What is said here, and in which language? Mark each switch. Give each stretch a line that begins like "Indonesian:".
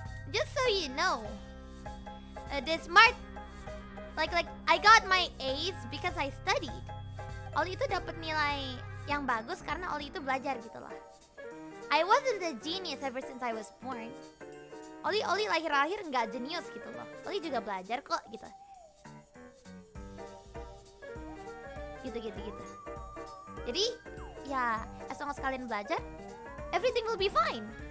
English: Just so you know, the smart, like I got my A's because I studied.
Indonesian: Ollie itu dapat nilai yang bagus karena Ollie itu belajar gitu loh.
English: I wasn't a genius ever since I was born.
Indonesian: Ollie lahir-lahir nggak jenius gitu loh. Ollie juga belajar kok gitu. Gitu. Jadi ya,
English: as long as
Indonesian: kalian belajar,
English: everything will be fine.